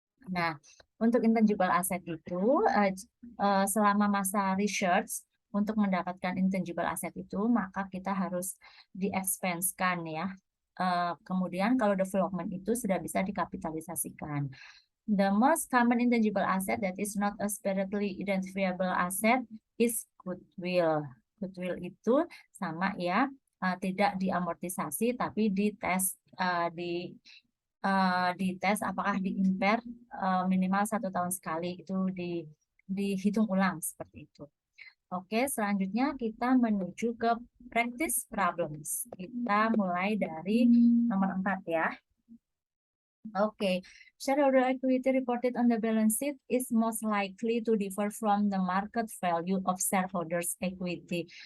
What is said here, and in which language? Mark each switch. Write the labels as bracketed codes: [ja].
[id] Nah, untuk intangible asset itu selama masa research untuk mendapatkan intangible asset itu, maka kita harus di-expense-kan ya. Kemudian kalau development itu sudah bisa dikapitalisasikan. [en] The most common intangible asset that is not a separately identifiable asset is goodwill. [id] Goodwill itu sama ya, tidak diamortisasi tapi dites apakah di-impair minimal 1 tahun sekali, itu dihitung ulang seperti itu. Oke, selanjutnya kita menuju ke practice problems. Kita mulai dari nomor 4 ya. [en] Okay, shareholder equity reported on the balance sheet is most likely to differ from the market value of shareholders equity.